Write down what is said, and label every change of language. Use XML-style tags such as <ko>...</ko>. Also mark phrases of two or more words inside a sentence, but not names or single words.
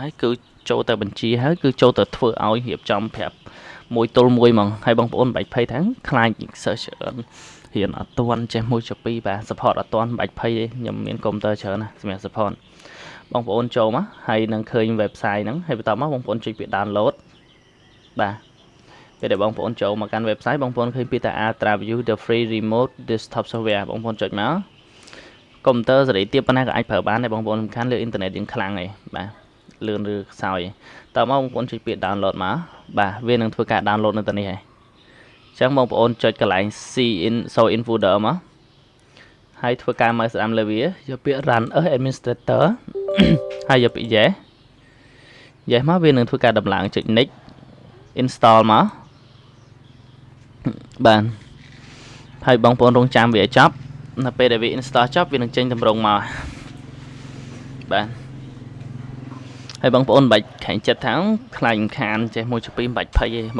<km>ហើយគឺចូលទៅបញ្ជីហើយគឺចូលទៅធ្វើឲ្យរៀបចំប្រាប់មួយទល់មួយហ្មងហើយបងប្អូនមិនបាច់ភ័យថាខ្លាច search រៀនអត់ទាន់ចេះមួយចុះពីរបាទ support អត់ ទាន់មិនបាច់ភ័យទេខ្ញុំមានកុំព្យូទ័រច្រើនណាសម្រាប់ support បងប្អូនចូលមកហើយនឹងឃើញ website ហ្នឹងហើយបន្តមកបងប្អូនចុចពាក្យ download បាទពេលដែលបងប្អូនចូលមកកាន់ website បងប្អូនឃើញពាក្យថា Ultra View</km> <en>the free remote desktop software</en> <km>បងប្អូនចុចមកកុំព្យូទ័រសេរីទាបប៉ុណ្ណាក៏អាចប្រើបានដែរបងប្អូនសំខាន់លើអ៊ីនធឺណិតយើងខ្លាំងហើយបាទលឿនឬខ្សោយតើមកបងប្អូនចុចពាក្យ download មកបាទវានឹងធ្វើការ download នៅទីនេះហើយអញ្ចឹងបងប្អូនចុចកន្លែង</km> <en>show in folder</en> <km>មកហើយធ្វើការមើលស្ដាំលើវាយកពាក្យ</km> <en>run as administrator</en> <km>ហើយយកពាក្យ yes មកវានឹងធ្វើការដំឡើងចុច</km> <en>next install</en> <km>មកបាទហើយបងប្អូនរងចាំវាឲ្យចប់នៅពេលដែលវា install ចប់វានឹងចេញតម្រងមកបាទហើយបងប្អូនមិនបាច់ខែងចិត្តថាខ្លាចមិនខានចេះមួយចពីមិនបាច់ភ័យទេបង</km>